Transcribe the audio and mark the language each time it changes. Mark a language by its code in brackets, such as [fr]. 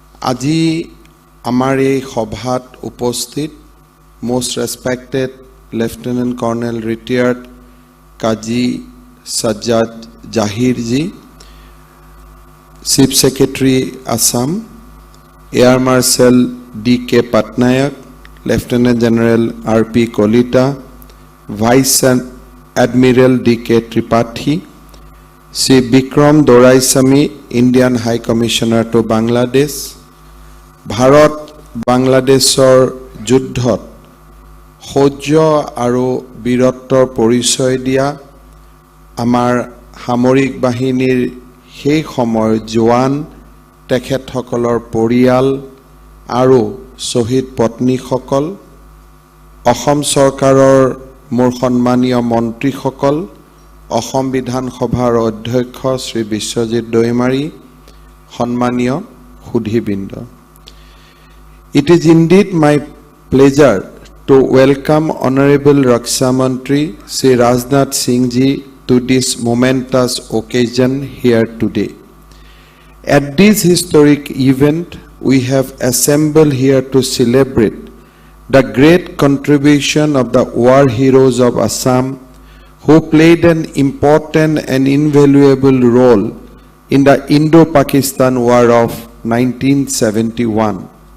[as] আজি আমাৰ এই সভাত উপস্থিত [en] most respected Lieutenant Colonel retired Kazi Sajjad Jahir ji, Chief Secretary Assam, Air Marshal D.K. Patnaik, Lieutenant General R.P. Kolita, Vice Admiral D.K. [as] Tripathi, Sri Bikram Doraisamy, [en] Indian High Commissioner to Bangladesh, [as] Bharat Bangladeshor যুদ্ধত শৌৰ্য আৰু বীৰত্বৰ পৰিচয় দিয়া আমাৰ সামৰিক বাহিনীৰ সেই সময়ৰ জোৱান তেখেতসকলৰ পৰিয়াল আৰু শহীদ পত্নীসকল, অসম চৰকাৰৰ মোৰ সন্মানীয় মন্ত্ৰীসকল, অসম বিধানসভাৰ অধ্যক্ষ শ্ৰী বিশ্বজিৎ দৈমাৰী, সন্মানীয় সুধীবৃন্দ। [en] It is indeed my pleasure to welcome Honorable Raksha Mantri Shri Rajnath Singh ji to this momentous occasion here today. At this historic event, we have assembled here to celebrate the great contribution of the war heroes of Assam who played an important and invaluable role in the Indo-Pakistan War of 1971.